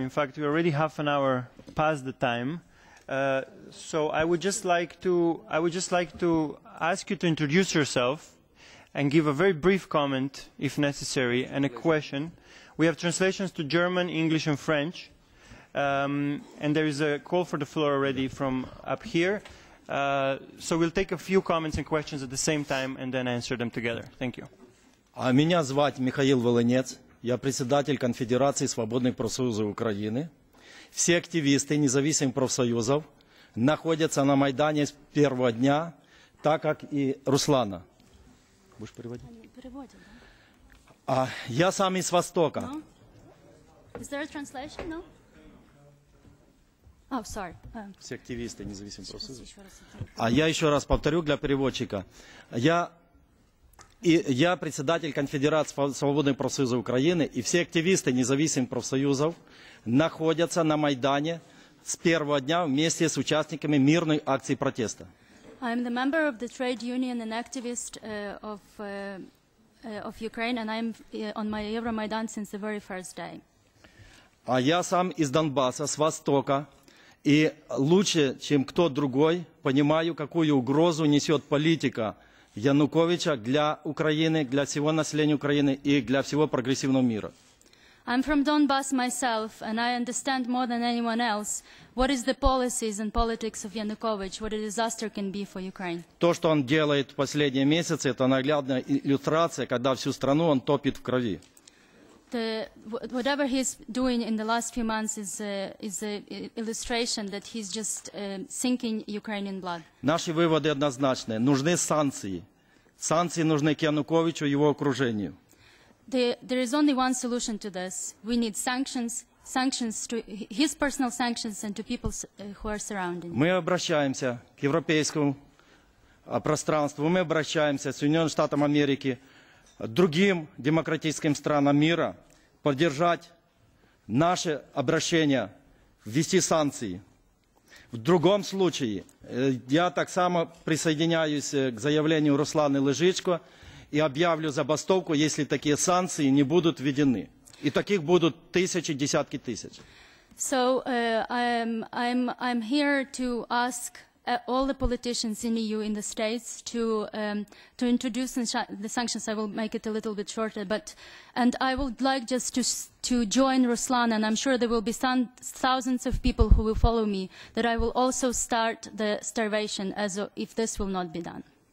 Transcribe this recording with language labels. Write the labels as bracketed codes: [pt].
[en] In fact, we are already half an hour past the time. So I would just like to ask you to introduce yourself and give a very brief comment, if necessary, and a question. We have translations to German, English, and French. And there is a call for the floor already from up here. So we'll take a few comments and questions at the same time and then answer them together. Thank you. [ru] Меня зовут Михаил Волынец. Я председатель Конфедерации свободных профсоюзов Украины. Все активисты независимых профсоюзов находятся на Майдане с первого дня, так как и Руслана. Будешь переводить? Я сам из Востока. [en] No? Is there a translation? No? Oh, sorry. [ru] Все активисты независимых профсоюзов. Я еще раз повторю для переводчика. Я председатель Конфедерации свободных профсоюзов Украины, и все активисты независимых профсоюзов находятся на Майдане с первого дня вместе с участниками мирной акции протеста. [en] I am the member of the trade union and activist of Ukraine, and I am on my Euromaidan since the very first day. [ru] Я сам из Донбасса, с Востока, и лучше, чем кто другой, понимаю, какую угрозу несет политика Януковича для Украины, для всего населения Украины и для всего прогрессивного мира. [en] I'm from Donbass myself, and I understand more than anyone else what is the policies and politics of Yanukovych, what a disaster can be for Ukraine. [ru] То, что он делает в последние месяцы, это наглядная иллюстрация, когда всю страну он топит в крови. [en] Whatever he's doing in the last few months is an illustration that he's just sinking Ukrainian blood. [ru] Наши выводы однозначны. Нужны санкции. Санкции нужны к Януковичу и его окружению. [en] There is only one solution to this. We need sanctions to his personal sanctions and to people who are surrounding. [ru] Мы обращаемся к европейскому пространству, мы обращаемся к Соединенным Штатам Америки, другим демократическим странам мира, поддержать наше обращение, ввести санкции. В другом случае, я так само присоединяюсь к заявлению Русланы Лежичко и объявлю забастовку, если такие санкции не будут введены. И таких будут тысячи, десятки тысяч. [en] So I'm here to ask all the politicians in the EU, in the States, to introduce the sanctions. I will make it a little bit shorter, and I would like just to join Ruslan, and I'm sure there will be thousands of people who will follow me, that I will also start the starvation if this will not be done.